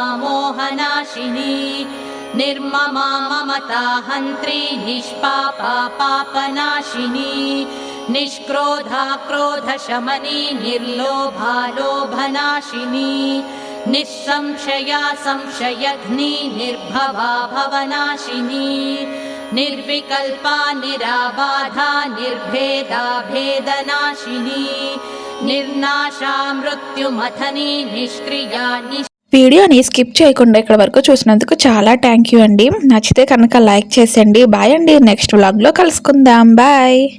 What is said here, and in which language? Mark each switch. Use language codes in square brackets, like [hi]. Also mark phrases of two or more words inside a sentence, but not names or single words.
[sa] मोहनाशिनी निर्ममा ममता हन्त्री निष्पापा पापनाशिनी निष्क्रोधा क्रोधशमनी निर्लोभा लोभनाशिनी निःसंशया संशयघ्नी निर्भवा भवनाशिनी निर्विकल्पा निराबाधा निर्भेदा भेदनाशिनी निर्नाशा मृत्युमथनी निष्क्रिया [te] వీడియోని స్కిప్ చేయకుండా ఇక్కడ వరకు చూసినందుకు చాలా [en] thank you [te] అండి. నచ్చితే కనుక లైక్ చేసేయండి. బాయ్ అండి. నెక్స్ట్ వ్లాగ్లో కలుసుకుందాం. బాయ్.